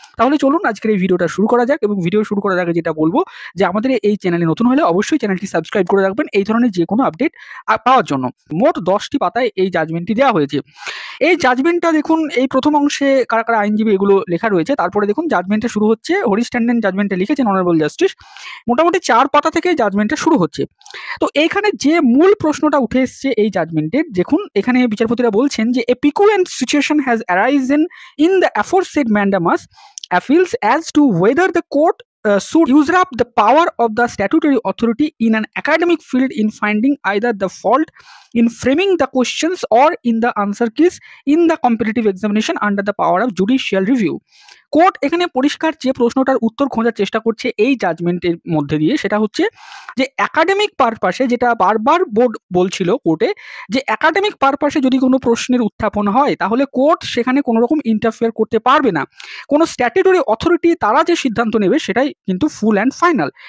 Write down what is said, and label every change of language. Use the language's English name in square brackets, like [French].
[Bangla] তাহলে চলুন আজকের এই ভিডিওটা শুরু করা যাক এবং ভিডিও শুরু করার আগে যেটা বলবো যে আমাদের এই চ্যানেলে নতুন হলে অবশ্যই চ্যানেলটি সাবস্ক্রাইব করে রাখবেন এই ধরনের যে কোনো আপডেট পাওয়ার জন্য। মোট 10টি পাতায় এই জাজমেন্টটি দেওয়া হয়েছে। এই জাজমেন্টটা দেখুন, এই প্রথম অংশে কারা কারা আইনজীবী এগুলো লেখা রয়েছে, তারপরে দেখুন জাজমেন্টটা শুরু হচ্ছে, হরিশ ট্যান্ডন জাজমেন্টে লিখেছেন অনারেবল জাস্টিস, মোটামুটি 4 পাতা থেকে জাজমেন্টটা শুরু হচ্ছে। তো এইখানে যে মূল প্রশ্নটা উঠে এসছে এই জাজমেন্টের, দেখুন এখানে বিচারপতিরা বলছেন যে [English] A peculiar situation has arisen in the aforesaid mandamus appeals as to whether the court should usurp the power of the statutory authority in an academic field in finding either the fault in framing the questions or in the answer keys in the competitive examination under the power of judicial review. [Bangla] Court এখানে পরিষ্কার যে প্রশ্নটার উত্তর খোঁজার চেষ্টা করছে এই জাজমেন্টের মধ্যে দিয়ে, সেটা হচ্ছে যে একাডেমিক পারপাসে, যেটা বারবার বোর্ড বলছিল কোর্টে, যে একাডেমিক পারপাসে যদি কোনো প্রশ্নের উত্থাপন হয় তাহলে কোর্ট সেখানে কোনো রকম ইন্টারফেয়ার করতে পারবে না। কোনো স্ট্যাটুটরি অথরিটি তারা যে সিদ্ধান্ত নেবে সেটাই কিন্তু [English] Full and final.